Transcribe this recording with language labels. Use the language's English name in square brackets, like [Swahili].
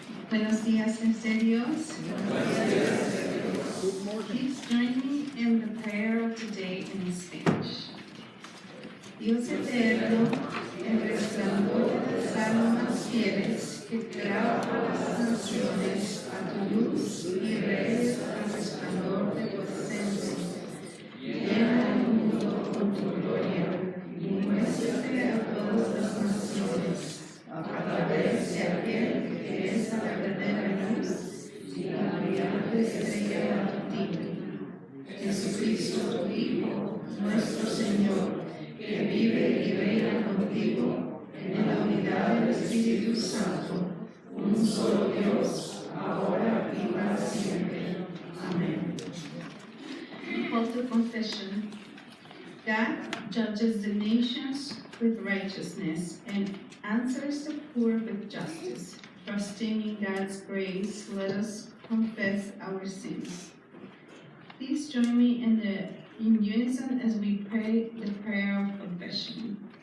[Spanish] Buenos días, en serios. [English] Please join me in the prayer of today in Spanish. [Spanish] Dios eterno, el resplandor de las almas fieles, que creaba las naciones a tu luz y reyes al resplandor de tu presencia. Llena el mundo con tu gloria y muéstrate a todas las naciones a través de aquel que es la verdadera luz y la brillante estrella matutina. Jesucristo, tu Hijo, nuestro Señor, que vive y reina contigo en la unidad del Espíritu Santo, un solo Dios, ahora y para siempre. [English] Amén. Call to confession. God judges the nations with righteousness and answers the poor with justice. Trusting in God's grace, let us confess our sins. Please join me in unison as we pray the prayer of confession.